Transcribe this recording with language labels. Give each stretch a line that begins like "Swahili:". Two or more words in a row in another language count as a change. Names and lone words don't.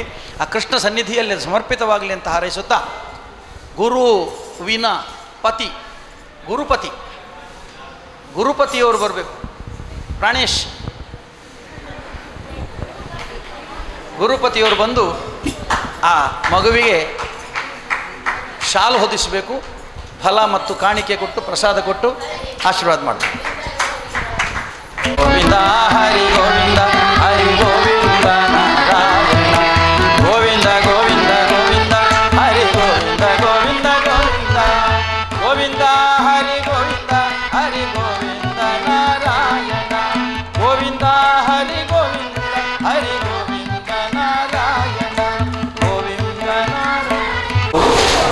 Kannada: ಆ ಕೃಷ್ಣ ಸನ್ನಿಧಿಯಲ್ಲಿ ಸಮರ್ಪಿತವಾಗಲಿ ಅಂತ ಹಾರೈಸುತ್ತಾ, ಗುರುವಿನ ಪತಿ ಗುರುಪತಿಯವರು ಬರಬೇಕು. ಪ್ರಾಣೇಶ್ ಗುರುಪತಿಯವರು ಬಂದು ಆ ಮಗುವಿಗೆ ಶಾಲು ಹೊದಿಸಬೇಕು. ಫಲ ಮತ್ತು ಕಾಣಿಕೆ ಕೊಟ್ಟು ಪ್ರಸಾದ ಕೊಟ್ಟು ಆಶೀರ್ವಾದ ಮಾಡಬೇಕು. ಗೋವಿಂದ ಹರಿ ಗೋವಿಂದ ಹರಿ ಗೋವಿಂದ ನಾರಾಯಣ ಗೋವಿಂದ ಗೋವಿಂದ ಗೋವಿಂದ ಹರಿ ಗೋವಿಂದ ಗೋವಿಂದ ಗೋವಿಂದ ಗೋವಿಂದ ಹರಿ ಗೋವಿಂದ ಹರಿ ಗೋವಿಂದ ನಾರಾಯಣ ಗೋವಿಂದ ಹರಿ ಗೋವಿಂದ ಹರಿ ಗೋವಿಂದ ನಾರಾಯಣ ಗೋವಿಂದ ನಾರಾಯಣ.